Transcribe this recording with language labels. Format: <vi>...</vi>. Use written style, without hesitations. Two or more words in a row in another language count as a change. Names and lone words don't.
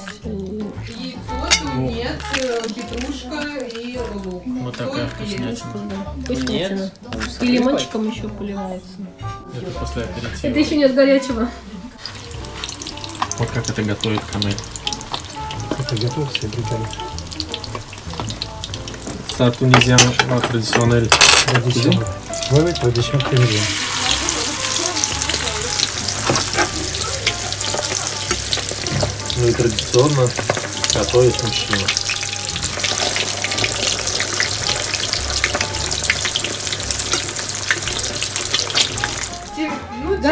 <ru>Яйцо, тунец, петрушка и лук. Вот такая Соль, перец. вкуснятина. Вкуснятина. И лимончиком еще поливается. Это после аперитива. Это еще нет горячего. Вот как это готовит Камель. Это готово, все брикали.</ru> <fr>Ça tunisien traditionnel.</fr> <ru>Традиционно. Oui, традиционно tunisienne. Ну и традиционно готовит мужчина. Ну, типа</ru>